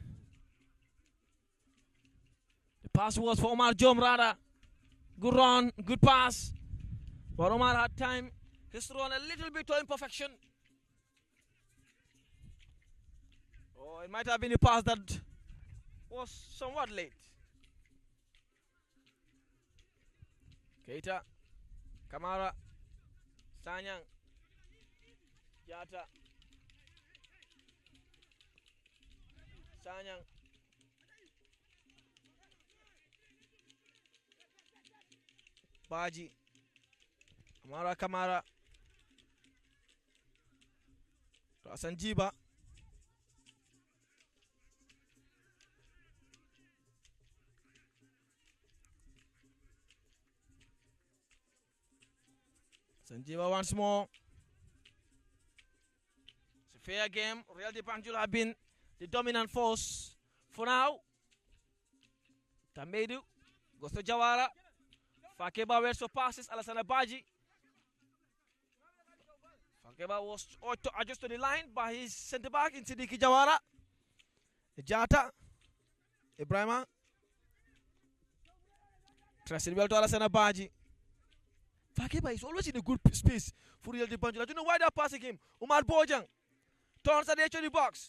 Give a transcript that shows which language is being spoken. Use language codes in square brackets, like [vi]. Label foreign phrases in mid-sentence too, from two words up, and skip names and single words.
[en] The pass was for Omar Jom rather. Good run, good pass. But Omar had time. He's thrown a little bit to imperfection. Oh, it might have been a pass that was somewhat late. Keita, Kamara, Sanyang, Jata, Sanyang, Baji, Kamara, Sanjiba, Sanjiba once more. It's a fair game. Real de Banjul have been the dominant force for now. Tamedu goes to Jawara. Fakeba waits for passes. Alassane Baji. Fakeba was adjusted to the line by his centre back in Sidiki Jawara. Jata. Ibrahima. Trusted well to Alassane Baji. Fakeba is always in a good space for Real de Banjul. I don't know why they're passing him. Umar Bojang turns at the edge of the box.